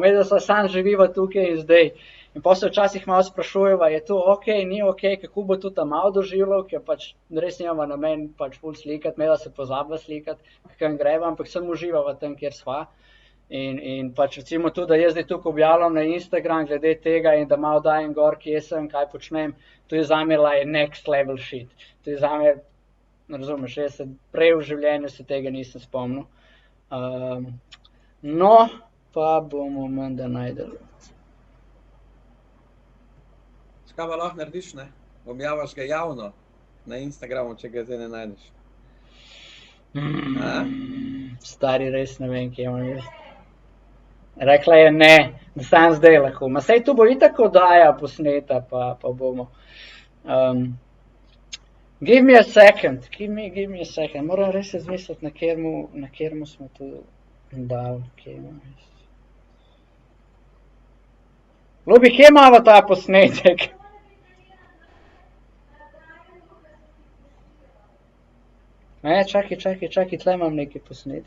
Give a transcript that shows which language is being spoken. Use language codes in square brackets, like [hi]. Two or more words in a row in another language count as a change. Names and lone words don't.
[sl] Medva sva sam živiva tukaj in zdaj. In potem se včasih malo sprašujeva, je to okej, ni okej, kako bo to tam malo doživljal, ker pač res nimava namen pač ful slikati, medva se pozabila slikati, kakam greva, ampak sem uživava tam, kjer sva. In pač recimo tudi, da jaz zdaj tukaj objavljam na Instagram glede tega in da malo dajem gor, kje sem, kaj počnem, to je zame [en] like next level shit. [sl] To je zame, razumeš, jaz se prej v življenju se tega nisem spomnil. No, pa bomo menda najdeli. Kaj pa lahko narediš, ne? Objavaš ga javno na Instagramu, če ga zdaj ne najdeš. Stari, res ne vem, kje imam jaz. Rekla je ne, da sam zdaj lahko. Ma sej tu bo itak oddaja posneta, pa bomo. [en] Give me a second. [sl] Moram res razmisliti, na kjermu smo tu dal, kje imam jaz. Ljubi, kje imamo ta posnetek? Čakaj, tle imam neki posnetek.